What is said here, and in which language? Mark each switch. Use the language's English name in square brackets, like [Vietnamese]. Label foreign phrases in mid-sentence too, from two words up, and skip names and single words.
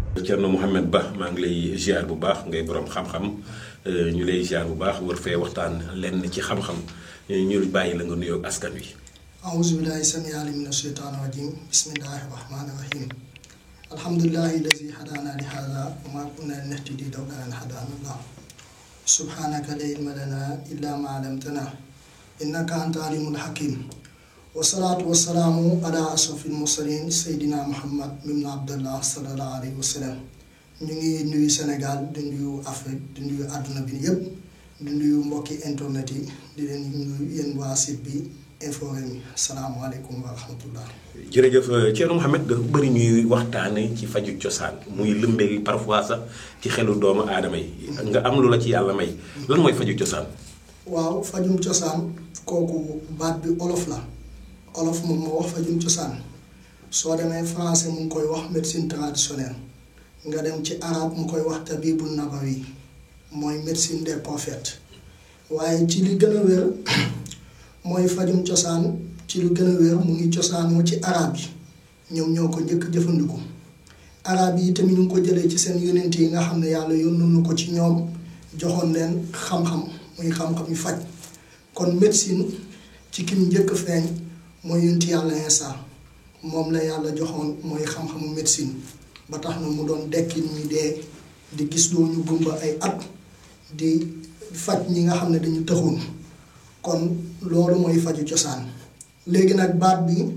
[Wolof] Thierno Mouhamed Ba maa ngi lay ziar bu baax ngay borom xam-xam ñu lay ziar bu baax war fee waxtaan lenn ci xam-xam ñu bàyyi la nga nuyoo askan wi. [Arabic] أعوذ بالله السميع العليم من الشيطان الرجيم بسم الله الرحمن الرحيم الحمد لله الذي هدانا لهذا وما كنا لنهتدي لولا أن هدانا الله سبحانك لا علم لنا إلا ما علمتنا إنك أنت العليم الحكيم والصلاة والسلام على أشرف المرسلين سيدنا محمد بن عبد الله صلى الله عليه وسلم [Wolof] ñu ngi nuyu Sénégal di nuyu Afrique di nuyu àdduna bi yëpp di nuyu mbokki internet yi di leen nuyu yéen waa site bi Infos Rewmi [Arabic] السلام عليكم ورحمة الله. [Wolof] jërëjëf Thierno Mouhamed dafa bëri ñuy waxtaane ci faju cosaan muy lëmbee parfois sax ci xelu doomu aadama yi nga am lu la ci yàlla may lan mooy faju cosaan. waaw fajum cosaan kooku baat bi olof la olof moom moo wax fajum cosaan soo demee français mu ngi koy wax [French] médecine traditionnelle [Wolof] nga dem ci arabe mu koy wax [Arabic] الطب النبوي [Wolof] mooy [French] médecine des prophètes [Wolof] waaye ci li gën a wér mooy fajum cosaan ci lu gën a wér mu ngi cosaanoo ci arab yi ñoom ñoo ko njëkk jëfandiku arab yi tamit ñu ngi ko jëlee ci seen yonent yi nga xam ne yàlla yónnu na ko ci ñoom joxoon leen xam-xam muy xam-xam yu faj kon médecine ci kim njëkk feeñ mooy yonent yàlla Iisaa moom la yàlla joxoon mooy xam-xamu médecine ba tax na mu doon dekki ñi dee di gis loo ñu gumba ay at di faj ñi nga xam ne dañu tëxoon kon loolu mooy faju cosaan léegi nag baat bi